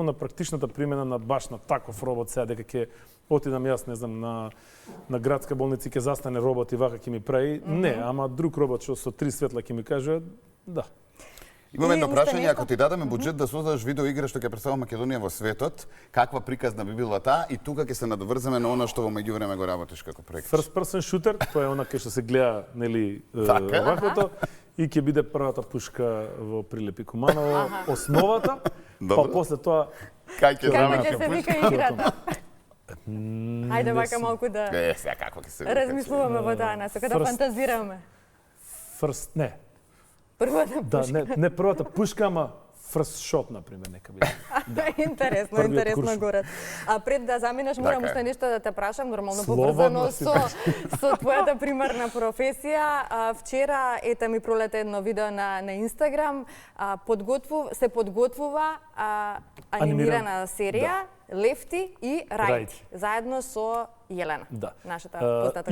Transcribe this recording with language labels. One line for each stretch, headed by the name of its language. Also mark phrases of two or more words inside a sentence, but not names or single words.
Macedonian: На практичната примена на баш на таков робот сега дека ќе отидам јас, не знам, на градска болница ќе застане робот и вака ќе ми прави. Не, ама друг робот што со 3 светла ќе ми каже, да. Имаме едно прашање, ако ти дадеме буџет да создадеш видеоигра што ќе представува Македонија во светот, каква приказна би била таа и тука ќе се надврземе на она што во меѓувреме го работиш како проект.
English: First person shooter,
Macedonian: тоа е она кај што се гледа, нели, ваквото и ќе биде првата пушка во Прилепи Куманово, основата, па после тоа кај ќе Како ќе се вика играта? Ајде вака малку да сега како ќе се размислуваме во таа насока, да фантазираме. Не. Првата пушка. Да, не првата пушка, ама
English: first shot,
Macedonian: например, нека биде. Интересно горат. А пред да заминеш, морам уште нешто да те прашам, нормално поврзано со твојата примарна професија. Вчера, ете ми пролете едно видео на Инстаграм, се подготвува анимирана серија Лефти и Рајти, заедно со Јелена, нашата позната.